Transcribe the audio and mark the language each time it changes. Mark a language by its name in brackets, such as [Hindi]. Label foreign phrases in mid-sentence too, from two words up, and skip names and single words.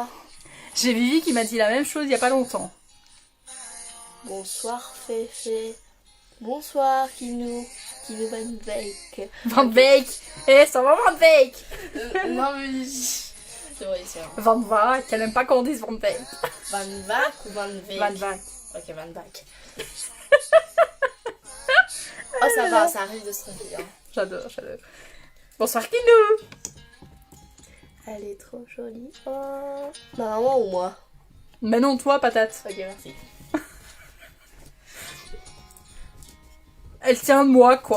[French] J'ai Vivi qui m'a dit la même chose il y a pas longtemps. Bonsoir Féfé. Bonsoir Kinou. Kinou Van Beek. Van Beek. Eh, ça va Van Beek. Non mais... C'est vrai, c'est vrai. Van Beek, elle aime pas qu'on dise Van Beek. Van Beek ou Van Beek? Van Beek. Ok, Van Beek. Oh ça va, ça arrive de se tromper. Hein. J'adore, j'adore. Bonsoir Kinou. Elle est trop jolie. Oh. Ma maman ou moi? Mais non, toi, patate. Ok, merci. Elle tient de moi, quoi.